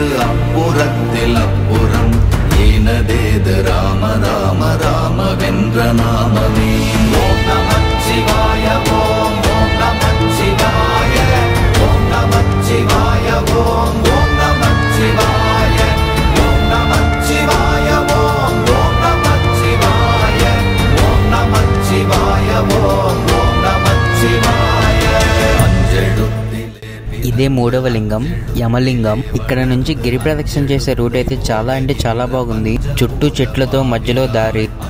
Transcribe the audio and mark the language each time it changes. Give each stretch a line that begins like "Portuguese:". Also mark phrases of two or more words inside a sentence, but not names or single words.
Tamil: அப்புறத்தில் அப்புறம் ஈனதேது ராம ராம ராம வென்ற நாமமே ஓம் நமச்சிவாய ஓம் ஓம் நமச்சிவாய ஓம் நமச்சிவாய ஓம் ஓம் நமச்சிவாய ஓம் நமச்சிவாய ஓம் ஓம் நமச்சிவாய ஓம் நமச்சிவாய ஓம் ஓம் நமச்சிவாయ
Telugu: ఇదే మూడవ లింగం యమలింగం. ఇక్కడ నుంచి గిరి ప్రదక్షిణ చేసే రూట్ అయితే చాలా అంటే చాలా బాగుంది. చుట్టూ చెట్లతో మధ్యలో దారి.